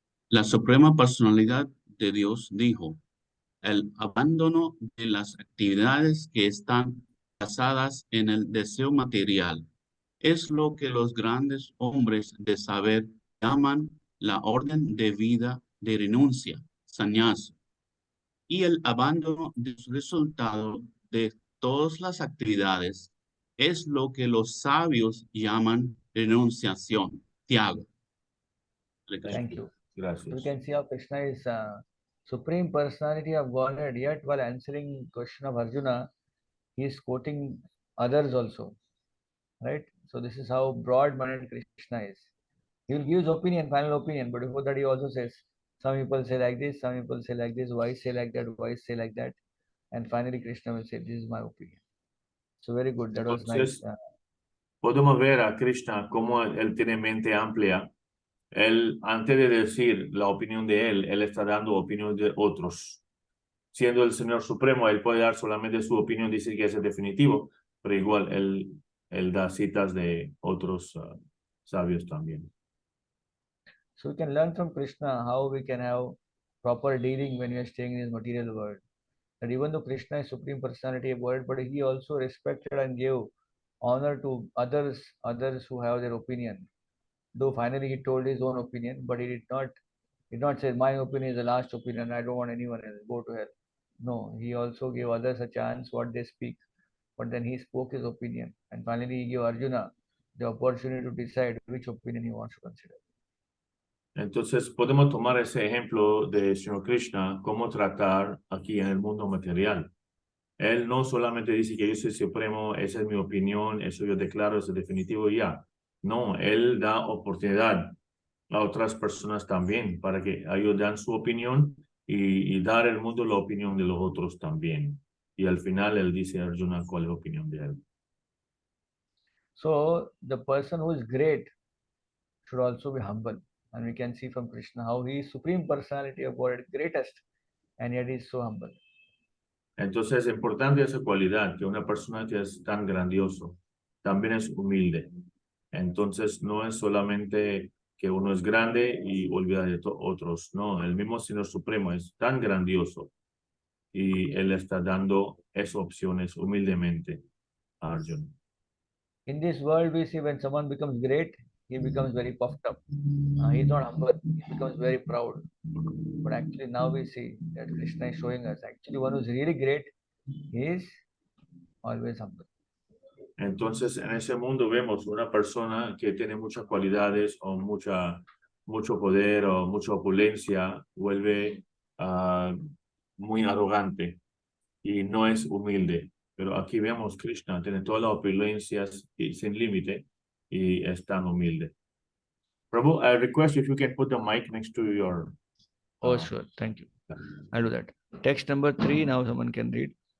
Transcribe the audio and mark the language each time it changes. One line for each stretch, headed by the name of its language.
Spanish: La Suprema Personalidad de Dios dijo, el abandono de las actividades que están basadas en el deseo material es lo que los grandes hombres de saber llaman la orden de vida de renuncia, sannyasa, y el abandono del resultado de todas las actividades es lo que los sabios llaman renunciación, tyaga.
English: Thank you.
Spanish: Gracias.
English: We can see how Krishna is Supreme Personality of Godhead, yet while answering question of Arjuna, he is quoting others also, right? So this is how broad-minded Krishna is. He will give his opinion, final opinion, but before that he also says, some people say like this, some people say like this, why say like that, why say like that, and finally Krishna will say, this is my opinion. So very good, that was nice.
Spanish: Podemos ver a Krishna como él tiene mente amplia. Él, antes de decir la opinión de él está dando opinión de otros. Siendo el Señor Supremo, él puede dar solamente su opinión, decir que es definitivo, pero igual él da citas de otros sabios también.
English: So we can learn from Krishna how we can have proper dealing when we are staying in this material world. That even though Krishna is Supreme Personality of Godhead, but he also respected and gave honor to others who have their opinion. Though finally he told his own opinion, but he did not say my opinion is the last opinion, I don't want anyone else, go to hell. No, he also gave others a chance what they speak, but then he spoke his opinion, and finally he gave Arjuna the opportunity to decide which opinion he wants to consider.
Spanish: Entonces podemos tomar ese ejemplo de Señor Krishna, cómo tratar aquí en el mundo material. Él no solamente dice que yo soy supremo, esa es mi opinión, eso yo declaro, eso es definitivo y ya. No, él da oportunidad a otras personas también para que ellos dan su opinión y dar al mundo la opinión de los otros también. Y al final él dice a Arjuna cuál es la opinión de él.
English: So the person who is great should also be humble. And we can see from Krishna how he is Supreme Personality of Godhead, greatest, and yet he is so humble.
Spanish: Entonces es importante esa cualidad, que una persona que es tan grandioso también es humilde. Entonces no es solamente que uno es grande y olvida de otros. No, el mismo Señor Supremo es tan grandioso y él está dando esas opciones humildemente a Arjuna.
English: In this world, we see when someone becomes great, he becomes very puffed up. He's not humble, he becomes very proud. But actually, now we see that Krishna is showing us actually one who's really great, he is always humble.
Spanish: Entonces, en ese mundo vemos una persona que tiene muchas cualidades o mucho poder o mucha opulencia, vuelve muy arrogante y no es humilde. Pero aquí vemos Krishna, tiene todas las opulencias y sin límite y es tan humilde.
English: Prabhu, I request if you can put the mic next to your... Oh, sure. Thank you. I'll do that. Text number 3, now someone can read.